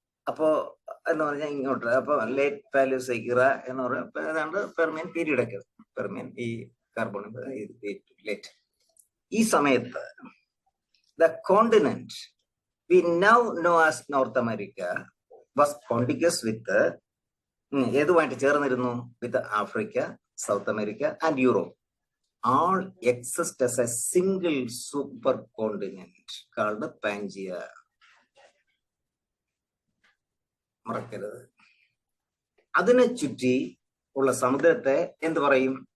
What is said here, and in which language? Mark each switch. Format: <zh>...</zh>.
<ml>അപ്പോ എന്ന് പറഞ്ഞാൽ ഇങ്ങോട്ട്, അപ്പൊ ലേറ്റ് പാലിയോസോയിക് ഇറ എന്ന് പറയുമ്പോൾ ഏതാണ്ട് പെർമിയൻ പീരീഡ് ഒക്കെ, പെർമിയൻ ഈ കാർബൺ ലേറ്റ്.</ml> <en>ഈ സമയത്ത് the continent we now know as North America was contiguous with</en> <ml>ഏതുമായിട്ട് ചേർന്നിരുന്നു?</ml> <en>With Africa, South America and Europe. all exist as a single supercontinent called Pangaea.</en> <ml>മറക്കരുത്. അതിനെ ചുറ്റി ഉള്ള സമുദ്രത്തെ എന്ത് പറയും?</ml>